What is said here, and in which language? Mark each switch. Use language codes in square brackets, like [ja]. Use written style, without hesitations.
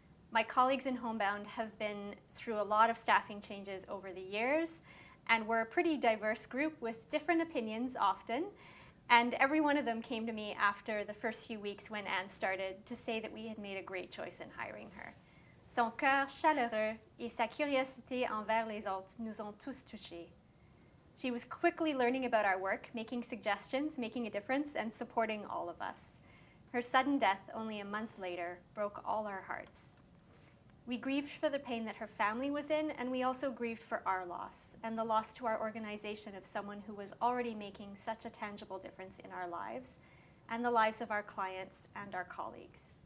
[en] My colleagues in Homebound have been through a lot of staffing changes over the years, and we're a pretty diverse group with different opinions often. And every one of them came to me after the first few weeks when Anne started to say that we had made a great choice in hiring her. [fr] Son cœur chaleureux et sa curiosité envers les autres nous ont tous touchés. [en] She was quickly learning about our work, making suggestions, making a difference, and supporting all of us. Her sudden death only a month later broke all our hearts. We grieved for the pain that her family was in, and we also grieved for our loss and the loss to our organization of someone who was already making such a tangible difference in our lives and the lives of our clients and our colleagues.